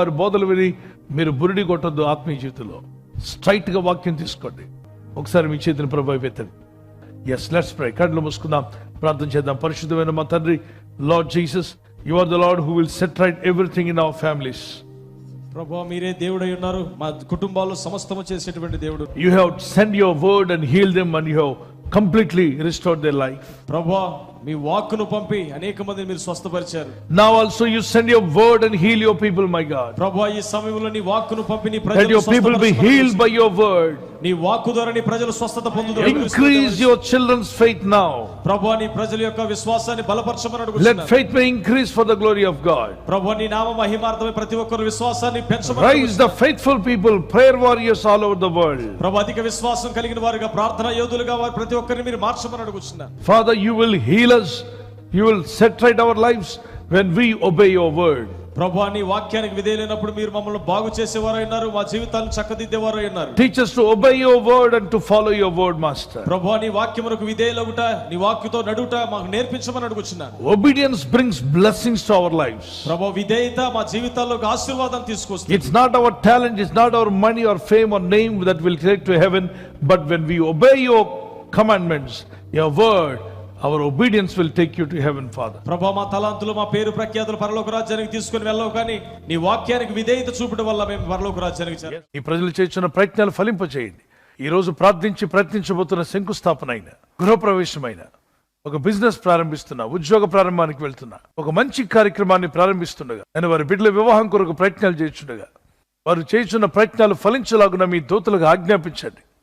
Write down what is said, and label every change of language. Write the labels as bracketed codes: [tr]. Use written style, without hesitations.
[te] వారి బోధలు విని మీరు బురిడి కొట్టొద్దు. ఆత్మీయ జీవితంలో స్ట్రైట్ గా వాక్యం తీసుకోండి. ఒకసారి మీ చేతిని ప్రభు పెట్టండి. [en] Yes, let's pray. [te] కళ్ళు మూసుకుందాం, ప్రార్థన చేద్దాం. పరిశుద్ధమైన మా తండ్రి, [en] Lord Jesus, you are the Lord who will set right everything in our families. [te] ప్రభువా, మీరే దేవుడై ఉన్నారు, మా కుటుంబాల్లో సమస్తము చేసేటువంటి దేవుడు. [en] You have sent your word and healed them, and you have completely restored their life. [te] ప్రభువా, మీ వాక్కును పంపి అనేక మందిని మీరు స్వస్థపరిచారు. [en] Now also you send your word and heal your people, my God. [te] ప్రభువా, ఈ సమయంలో నీ వాక్కును పంపి నీ [en] That [te] ప్రజలను [en] your people be healed by your word. [te] నీ వాక్కు ద్వారా నీ ప్రజలు స్వస్థత పొందుదురు. [en] Increase your children's faith now. [te] ప్రభువా, నీ ప్రజల యొక్క విశ్వాసాన్ని బలపరచమని [en] Let [te] అడుగుతున్నాను. [en] faith may increase for the glory of God. [te] ప్రభువా, నీ నామ మహిమార్థమై ప్రతి ఒక్కరు విశ్వాసాన్ని పెంచమని [en] Rise the faithful people, prayer warriors all over the world. [te] ప్రభువా, అధిక విశ్వాసం కలిగిన వారుగా, ప్రార్థనా యోధులుగా వారు ప్రతి ఒక్కరిని మీరు మార్చమని అడుగుతున్నాను. [en] Father, you will heal us. You will set right our lives when we obey your word. [te] ప్రభువా, నీ వాక్యానికి విధేయులైనప్పుడు మీరు మమ్మల్ని బాగు చేసేవారు అయినారు, మా జీవితాలను చక్కదిద్దేవారు అయినారు. [en] Teach us to obey your word and to follow your word, Master. [te] ప్రభువా, నీ వాక్యమునకు విధేయులగుట, నీ వాక్యతో నడుట మాకు నేర్పించమని అడుగుచున్నాను. [en] Obedience brings blessings to our lives. [te] ప్రభువా, విధేయత మా జీవితాల్లోకి ఆశీర్వాదం తీసుకొస్తుంది. [en] It's not our talent, it's not our money or fame or name that will take to heaven, but when we obey your commandments, your word, our obedience will take you to heaven, Father. [te] ప్రభువా, మా తలాంతులు, మా పేరు ప్రఖ్యాతులు పరలోక రాజ్యానికి తీసుకొని వెళ్ళవు, కానీ నీ వాక్యానికి విధేయత చూపడం వల్ల మేము పరలోక రాజ్యానికి చేరాం. ఈ ప్రజలు చేస్తున్న ప్రయత్నాలు ఫలింపచేయండి. ఈ రోజు ప్రార్థించి ప్రయత్నించబోతున్న శంకుస్థాపన అయిన, గృహప్రవేశమైన, ఒక బిజినెస్ ప్రారంభిస్తున్నా, ఉద్యోగ ప్రారంభానికి వెళ్తున్నా, ఒక మంచి కార్యక్రమాన్ని ప్రారంభిస్తుండగా, నేను వారి బిడ్డల వివాహం కొరకు ప్రయత్నాలు చేస్తుండగా, వారు చేస్తున్న ప్రయత్నాలు ఫలించలాగున మీ దూతలకు ఆజ్ఞాపించండి.